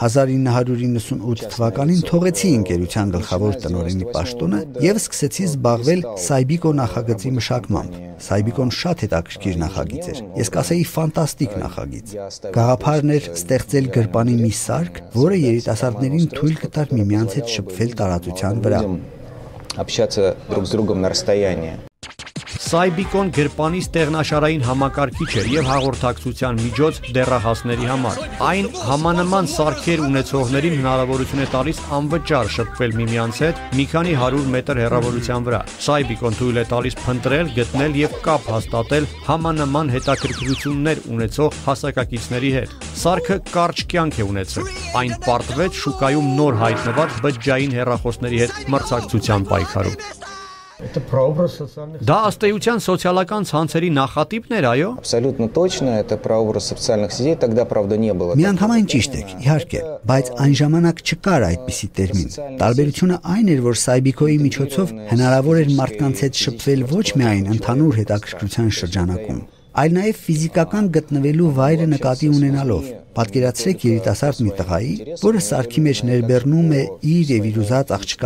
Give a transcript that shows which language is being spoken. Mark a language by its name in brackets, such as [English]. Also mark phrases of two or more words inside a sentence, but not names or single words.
[Armenian] 1998 թվականին թողեցի ընկերության գլխավոր տնօրենի պաշտոնը եւ սկսեցի զբաղվել Saibiko նախագծի մշակմամբ։ Saibiko-ն շատ հետաքրքիր նախագիծ էր։ Ես կասեի ֆանտաստիկ նախագիծ։ Գաղափարն էր ստեղծել գրպանի մի սարք, որը երիտասարդներին թույլ կտար միմյանց հետ շփվել տարածության վրա։ [Russian] Общаться друг с другом на расстоянии. [Armenian] Saibiko-ն գրպանի ստեղնաշարային համակարգիչ է եւ հաղորդակցության միջոց դեռահասների համար։ Այն համանման սարքեր ունեցողներին հնարավորություն է տալիս անվճար շփվել միմյանց հետ մի քանի 100 մետր հեռավորության վրա։ Saibiko-ն թույլ է տալիս փնտրել, գտնել եւ կապ հաստատել համանման հետաքրքրություններ ունեցող հասակակիցների հետ։ Սարքը կարճ կյանք է ունեցել։ Այն պարտվեց շուկայում նոր հայտնված բջջային հեռախոսների հետ մրցակցության պայքարում։ [Russian] Это прообраз социальных... [Armenian] Դա ըստ էության սոցիալական ցանցերի նախատիպն էր, այո։ [Russian] Абсолютно точно, это прообраз социальных сетей, тогда, правда, не было. [Armenian] Միանգամայն ճիշտ եք, իհարկե, բայց այն ժամանակ չկար այդպիսի տերմին։ Տարբերությունը այն էր, որ Saibiko-ի միջոցով հնարավոր էր մարդկանց հետ շփվել ոչ միայն ընդհանուր հետաքրքրության շրջանակում, այլ նաև ֆիզիկական գտնվելու վայրը նկատի ունենալով։ Պատկերացրեք երիտասարդ մի տղայի, որը սարքի մեջ ներբեռնում է իր եւ իր ուզած աղջկա